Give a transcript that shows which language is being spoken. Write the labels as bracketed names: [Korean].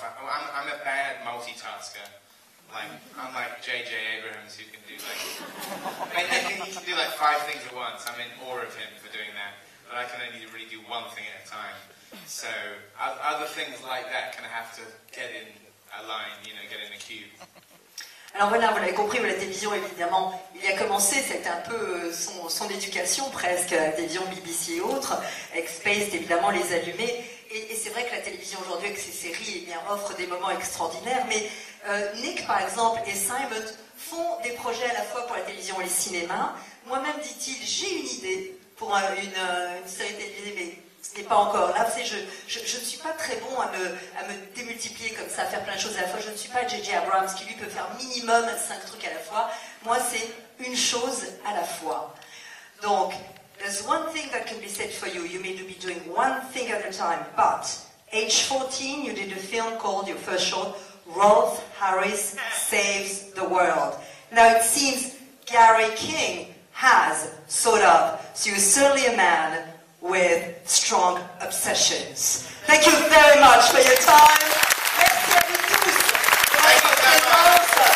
[English] I'm a bad multitasker. Like, I'm like J.J. Abrams, who can do he can do like 5 things at once. I'm in awe of him for doing that. But I can only really do one thing at a time. So other things like that kind of have to get in a line, you know, get in a queue. [French] Alors voilà, vous l'avez compris, la télévision, évidemment, il a commencé, c'était un peu son éducation presque, la télévision BBC et autres, avec Space, évidemment, les allumés. Et c'est vrai que la télévision aujourd'hui, avec ses séries, offre des moments extraordinaires. Mais Nick, par exemple, et Simon font des projets à la fois pour la télévision et le cinéma. Moi-même, dit-il, j'ai une idée pour une série télévisée, mais ce n'est pas encore là. Je ne suis pas très bon à me démultiplier comme ça, à faire plein de choses à la fois. Je ne suis pas J.J. Abrams qui lui peut faire minimum 5 trucs à la fois. Moi, c'est une chose à la fois. [English] Donc, there's one thing that can be said for you. You may be doing one thing at a time. But, age 14, you did a film called, your first short, Rolf Harris Saves the World. Now, it seems Gary King has, sort of. So you're certainly a man with strong obsessions. Thank you very much for your time. [French] Merci à vous tous pour votre présence.